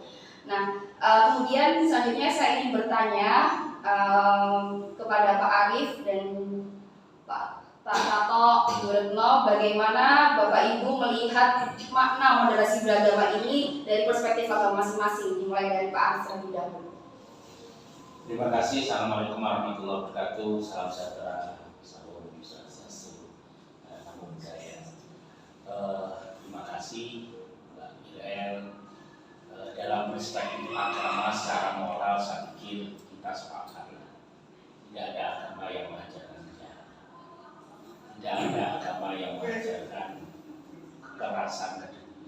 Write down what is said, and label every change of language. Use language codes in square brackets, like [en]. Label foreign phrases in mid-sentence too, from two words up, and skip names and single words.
[id] Nah, kemudian selanjutnya saya ingin bertanya kepada Pak Arief dan Pak Tato Ibu Retno, bagaimana Bapak Ibu melihat makna moderasi beragama ini dari perspektif agama masing-masing, dimulai dari Pak Arief terlebih dahulu. Terima kasih. [ar] السلام عليكم ورحمة الله وبركاته. [id] Salam sejahtera, salam swastiastu, [pi] namo buddhaya. [id] Terima kasih Mbak Ilael. Dalam respek agama secara moral, saya pikir kita sepakat. Tidak ada agama yang mengajarkan jahat. Tidak ada agama yang mengajarkan kekerasan ke dunia.